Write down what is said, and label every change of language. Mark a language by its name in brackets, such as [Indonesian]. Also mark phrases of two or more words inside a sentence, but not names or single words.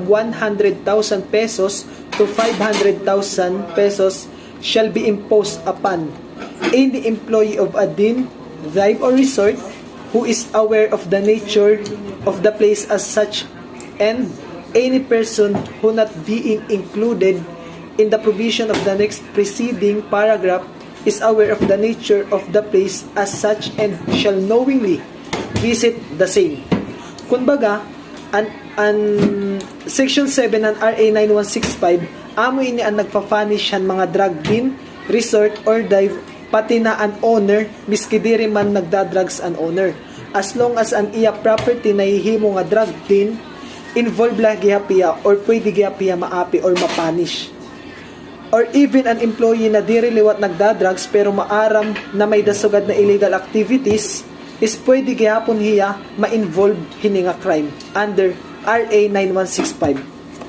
[English] 100,000 pesos to 500,000 pesos shall be imposed upon any employee of a den, dive, or resort who is aware of the nature of the place as such, and any person who not being included in the provision of the next preceding paragraph is aware of the nature of the place as such and shall knowingly visit the same. [Waray] Kumbaga, Section 7 ng RA 9165, amo ini ang nagpa-punish han mga [English] drug den, resort, or dive, [Waray] pati na an owner, miski diri man nagda-drugs an owner. [English] As long as [Waray] an iya property na hihimo nga [English] drug den, [Waray] involved lang gihapiya or pwede gihapiya maapi or mapanish. [English] Or even [Waray] an employee na diri liwat nagda-drugs pero maaram na may dasugad na [English] illegal activities [Waray] is pwede gihapon hiya ma-involve hini nga crime under RA 9165.